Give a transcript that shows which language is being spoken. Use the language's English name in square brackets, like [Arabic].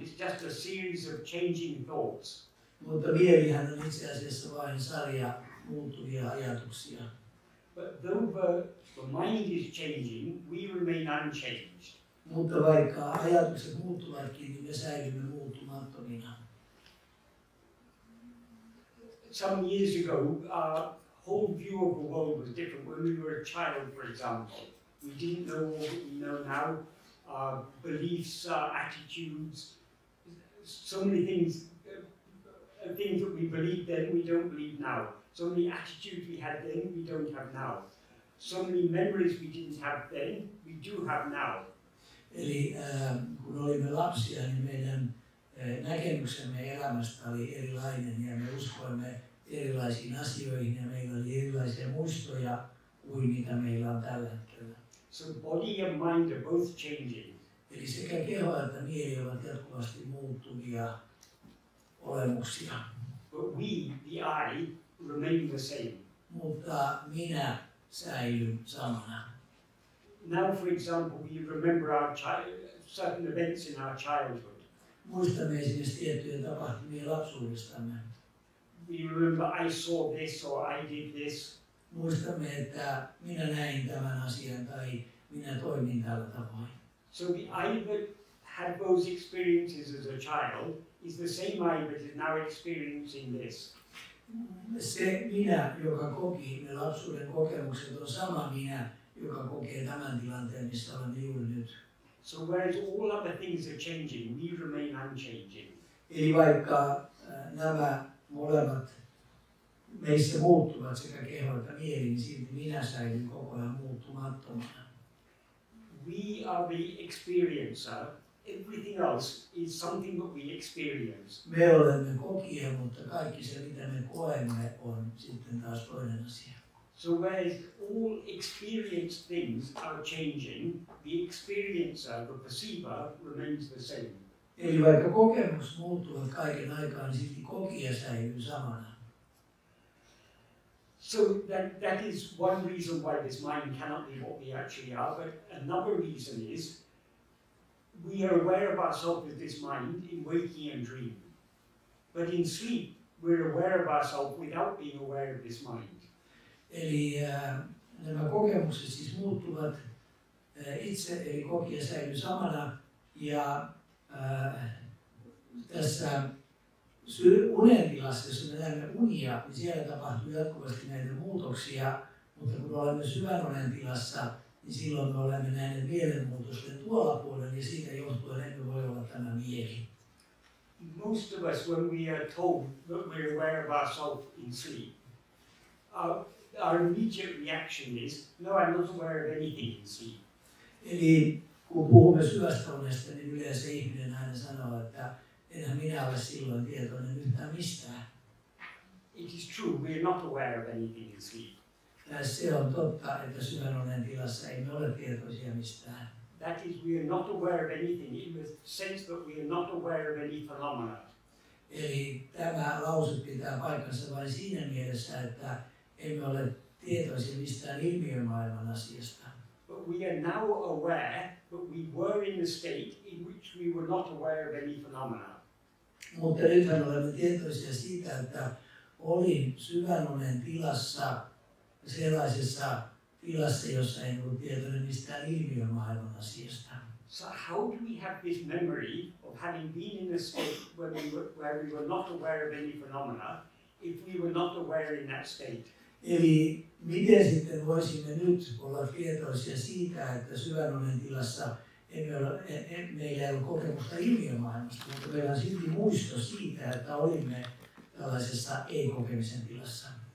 [English] It's just a series of changing thoughts. [Finnish] Mutta mielihän on itse asiassa vain sarja muuttuvia ajatuksia. [English] But though the mind is changing, we remain unchanged. [Finnish] Mutta vaikka ajatukset muuttuvatkin, niin me säilymme muuttumattomina. [English] Some years ago, our whole view of the world was different. When we were a child, for example, we didn't know all that we know now. Our beliefs, our attitudes, so many things, things that we believed then, we don't believe now. So many attitudes we had then, we don't have now. So many memories we didn't have then, we do have now. [Finnish] Eli kun olimme lapsia, niin meidän näkemyksemme elämästä oli erilainen ja me uskoimme erilaisiin asioihin ja meillä oli erilaisia muistoja kuin mitä meillä on tällä hetkellä. [English] So body and mind are both changing. [Finnish] Eli sekä keho että mieli ovat jatkuvasti muuttuvia olemuksia. [English] But we, the I, remain the same. [Finnish] Mutta minä säilyn samana. [English] Now, for example, we remember certain events in our childhood. [Finnish] Muistamme esimerkiksi tiettyjä tapahtumia lapsuudestamme. [English] We remember I saw this or I did this. [Finnish] Muistamme, että minä näin tämän asian tai minä toimin tällä tavoin. [English] So the I that had those experiences as a child is the same I that is now experiencing this. [Finnish] Se minä, joka koki ne lapsuuden kokemukset, on sama minä, joka kokee tämän tilanteen, missä olemme juuri nyt. [English] So whereas all other things are changing, we remain unchanging. [Finnish] Eli vaikka nämä molemmat meissä muuttuvat sekä keho että mieli, niin silti minä säilyn koko ajan muuttumattomana. [English] We are the experiencer. Everything else is something that we experience. [Finnish] Me olemme kokija, mutta kaikki se mitä me koemme on sitten taas toinen asia. [English] So whereas all experienced things are changing, the experiencer, the perceiver, remains the same. [Finnish] Eli vaikka kokemus muuttuvat kaiken aikaa, niin silti kokija säilyy samana. [English] So that is one reason why this mind cannot be what we actually are, but another reason is we are aware of ourselves as this mind in waking and dream. But in sleep, we're aware of ourselves without being aware of this mind. [Finnish] Eli nämä kokemukset siis muuttuvat itse, eli kokija säilyy samana, ja tässä unen tilassa, jos me näemme unia, niin siellä tapahtuu jatkuvasti näitä muutoksia, mutta kun olemme syvän unen tilassa, niin silloin me olemme näiden mielenmuutosten tuolla puolella ja siitä johtuen emme voi olla tämä mieli. [English] Most of us, when we are told that we're aware of ourselves in sleep, our immediate reaction is, no, I'm not aware of anything in sleep. [Finnish] Eli kun puhumme syvästä unesta, niin yleensä ihminen aina sanoo, että enhän minä ole silloin tietoinen yhtään mistään. [English] It is true, we are not aware of anything in sleep. [Finnish] Se on totta, että syvän unen tilassa ei me ole tietoisia mistään. [English] That is, we are not aware of anything in the sense that we are not aware of any phenomena. [Finnish] Eli tämä lause pitää paikkansa vain siinä mielessä, että emme ole tietoisia mistään ilmiömaailman asiasta. [English] But we are now aware that we were in a state in which we were not aware of any phenomena. [Finnish] Mutta nythän olemme tietoisia siitä, että olin syvän unen tilassa, sellaisessa tilassa, jossa en ollut tietoinen mistään ilmiömaailman asiasta. [English] So how do we have this memory of having been in a state where we were not aware of any phenomena if we were not aware in that state? [Finnish] Eli miten sitten voisimme nyt olla tietoisia siitä, että syvän unen tilassa meillä ei ole kokemusta ilmiömaailmasta, mutta meillä on silti muisto siitä, että olimme tällaisessa ei-kokemisen tilassa.